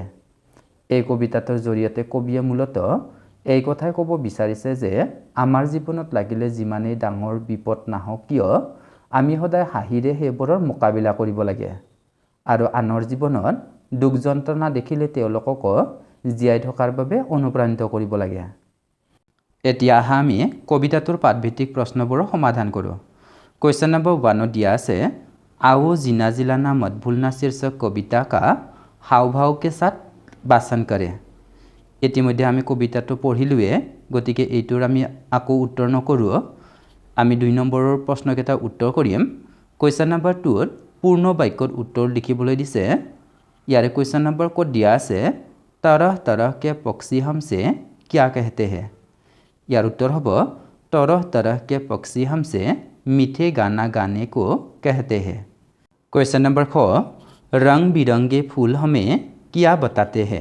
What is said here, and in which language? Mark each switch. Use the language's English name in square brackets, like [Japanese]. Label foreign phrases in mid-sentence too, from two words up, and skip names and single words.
[Assamese] এই কবিতাটোৰ জৰিয়তে কবিয়ে মূলতঃ এই কথাই ক'ব বিচাৰিছে যে আমাৰ জীৱনত লাগিলে যিমানেই ডাঙৰ বিপদ নাহক কিয় আমি সদায় হাঁহিৰে সেইবোৰৰ মোকাবিলা কৰিব লাগে আৰু আনৰ জীৱনত দুখ যন্ত্ৰণা দেখিলে তেওঁলোককো জীয়াই থকাৰ বাবে অনুপ্ৰাণিত কৰিব লাগে। এতিয়া আহা আমি কবিতাটোৰ পাঠভিত্তিক প্ৰশ্নবোৰৰ সমাধান কৰোঁ। [English] question number [Assamese] 1 দিয়া আছে, [Hindi] आओ जीना जिलाना मत भूलना शीर्षक कविता का हाव भाव के साथ वाचन करे। [Assamese] ইতিমধ্যে আমি কবিতাটো পঢ়িলোৱে, গতিকে এইটোৰ আমি আকৌ উত্তৰ নকৰোঁ। আমি 2 নম্বৰৰ প্ৰশ্নকেইটা উত্তৰ কৰিম। [English] question number [Assamese] 2ত পূৰ্ণ বাক্যত উত্তৰ লিখিবলৈ দিছে। ইয়াৰে [English] question number [Assamese] ক'ত দিয়া আছে, [Hindi] तरह तरह के पक्षी हमसे क्या कहते हैं। यार उत्तर होब, तरह तरह के पक्षी हमसे मीठे गाना गाने को कहते हैं। क्वेश्चन नंबर 4, रंग बिरंगे फूल हमें क्या बताते हैं।